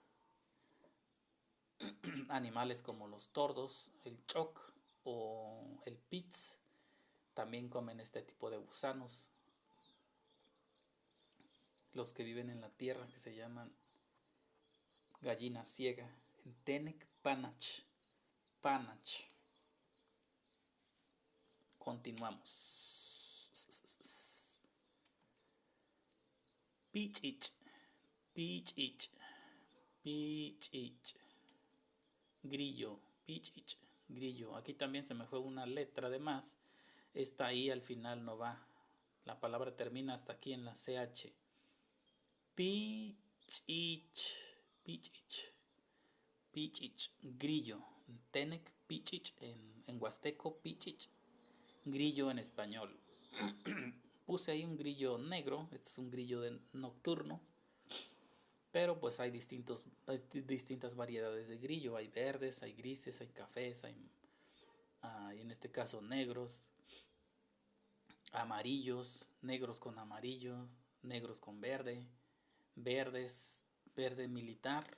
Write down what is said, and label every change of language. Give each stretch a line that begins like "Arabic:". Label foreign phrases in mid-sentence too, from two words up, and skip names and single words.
Spanish: Animales como los tordos, el choc o el pitz también comen este tipo de gusanos. Los que viven en la tierra, que se llaman gallina ciega. En Tenec
Huastec: panach. Panach.
Spanish: Continuamos.
Huastec: Pichich. Pichich. Pichich.
Spanish: Grillo. Pichich. Grillo. Aquí también se me fue una letra de más. Esta ahí al final no va. La palabra termina hasta aquí en la CH.
Huastec: Pichich. Pichich.
Spanish: Pichich. Grillo. Tenec pichich en huasteco. Pichich. Grillo en español. Puse ahí un grillo negro. Este es un grillo nocturno. Pero pues hay distintas variedades de grillo. Hay verdes, hay grises, hay cafés, hay en este caso negros, amarillos, negros con amarillo, negros con verde, verdes, verde militar.